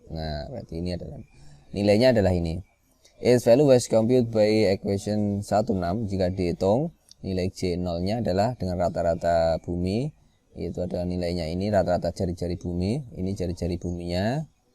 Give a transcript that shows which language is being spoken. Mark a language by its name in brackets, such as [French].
[Indonesian] Nah, berarti ini adalah nilainya adalah ini. [English] Its value was computed by equation 16. [Indonesian] Jika dihitung nilai J0-nya adalah dengan rata-rata bumi, itu adalah nilainya ini rata-rata jari-jari bumi, ini jari-jari buminya.